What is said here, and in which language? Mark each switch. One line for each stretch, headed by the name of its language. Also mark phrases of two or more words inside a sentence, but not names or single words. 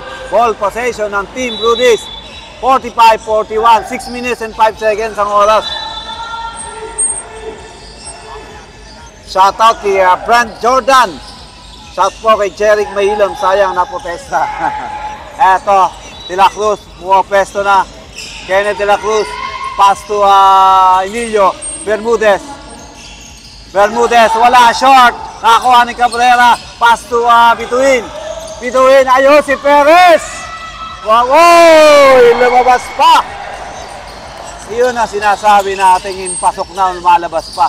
English: Ball possession
Filipino: ng Team Brudis. 45-41.
English: 6 minutes and 5 seconds
Filipino: ang oras.
English: Shoutout kay Brent Jordan.
Filipino: Shout po kay Jeric Mahilong. Sayang na protesta. Eto, De La Cruz. Bumapesto na. Kenneth De La Cruz.
English: Pass to Emilio Bermudez.
Filipino: Bermudez, wala, short. Nakakuha ni Cabrera.
English: Pass to
Filipino: Bituin. Bituin, ayun si Perez. Wow, lumabas pa. Iyon na sinasabi natin, pasok na, lumalabas pa.